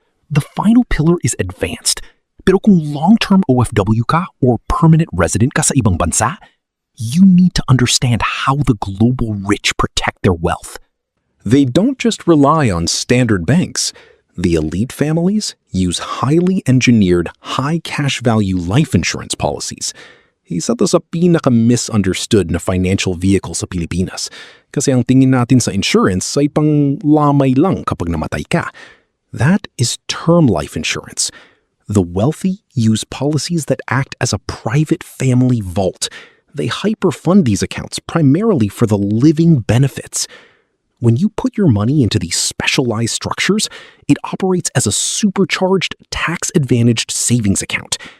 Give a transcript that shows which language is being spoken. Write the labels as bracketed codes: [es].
[en] The final pillar is advanced, [tl] pero kung long-term OFW ka or permanent resident ka sa ibang bansa, [en] you need to understand how the global rich protect their wealth. They don't just rely on standard banks. The elite families use highly engineered, high cash value life insurance policies. [tl] Isa to sa pinaka-misunderstood na financial vehicle sa Pilipinas. Kasi ang tingin natin sa insurance ay pang lamay lang kapag namatay ka. [en] That is term life insurance. The wealthy use policies that act as a private family vault. They hyperfund these accounts primarily for the living benefits. When you put your money into these specialized structures, it operates as a supercharged, tax-advantaged savings account.